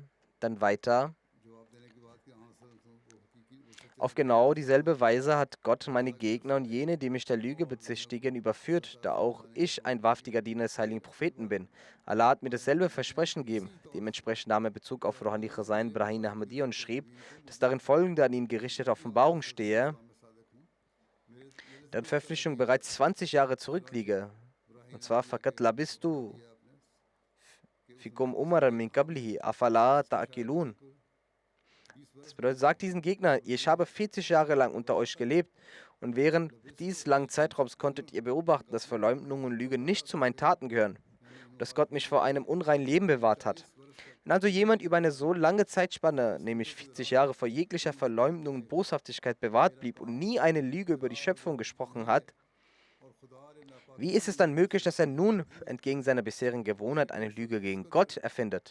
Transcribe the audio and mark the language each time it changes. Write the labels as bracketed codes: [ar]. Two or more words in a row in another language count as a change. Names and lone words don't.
[de] dann weiter: Auf genau dieselbe Weise hat Gott meine Gegner und jene, die mich der Lüge bezichtigen, überführt, da auch ich ein wahrhaftiger Diener des heiligen Propheten bin. Allah hat mir dasselbe Versprechen gegeben. Dementsprechend nahm er Bezug auf Rouhani Khazain Brahim Ahmadi und schrieb, dass darin folgende an ihn gerichtete Offenbarung stehe, deren Veröffentlichung bereits 20 Jahre zurückliege. Und zwar [ar] فقد لبثت فيكم عمر من قبله أفلا تعقلون. [de] Das bedeutet, sagt diesen Gegner, ich habe 40 Jahre lang unter euch gelebt und während dieses langen Zeitraums konntet ihr beobachten, dass Verleumdung und Lüge nicht zu meinen Taten gehören und dass Gott mich vor einem unreinen Leben bewahrt hat. Wenn also jemand über eine so lange Zeitspanne, nämlich 40 Jahre, vor jeglicher Verleumdung und Boshaftigkeit bewahrt blieb und nie eine Lüge über die Schöpfung gesprochen hat, wie ist es dann möglich, dass er nun entgegen seiner bisherigen Gewohnheit eine Lüge gegen Gott erfindet?